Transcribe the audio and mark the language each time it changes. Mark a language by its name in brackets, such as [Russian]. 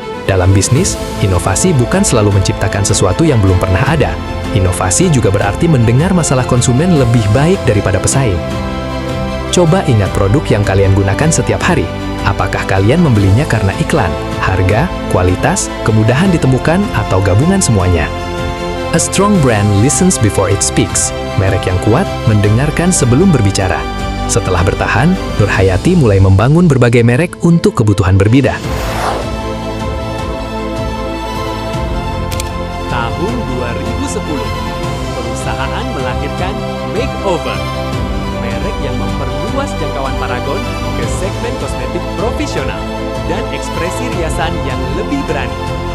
[Indonesian] Dalam bisnis, inovasi bukan selalu menciptakan sesuatu yang belum pernah ada. Inovasi juga berarti mendengar masalah konsumen lebih baik daripada pesaing. Coba ingat produk yang kalian gunakan setiap hari. Apakah kalian membelinya karena iklan, harga, kualitas, kemudahan ditemukan, atau gabungan semuanya? [English] A strong brand listens before it speaks. [Indonesian] Merek yang kuat mendengarkan sebelum berbicara. Setelah bertahan, Nur Hayati mulai membangun berbagai merek untuk kebutuhan berbeda. Tahun 2010, perusahaan melahirkan Makeover, merek yang memperluas jangkauan Paragon ke segmen kosmetik profesional dan ekspresi riasan yang lebih berani.